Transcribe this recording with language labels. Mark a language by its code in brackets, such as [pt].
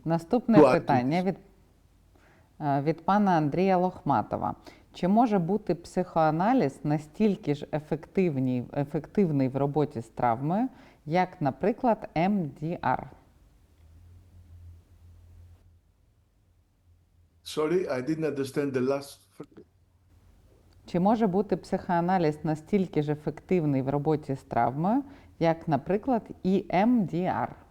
[uk] наступне питання від пана Андрія Лохматова. Чи може бути психоаналіз настільки ж ефективний в роботі з травмою, як, наприклад, МДР? [en] Sorry, I didn't understand the last. [uk] Чи може бути психоаналіз настільки ж ефективний в роботі з травмою, як, наприклад, EMDR?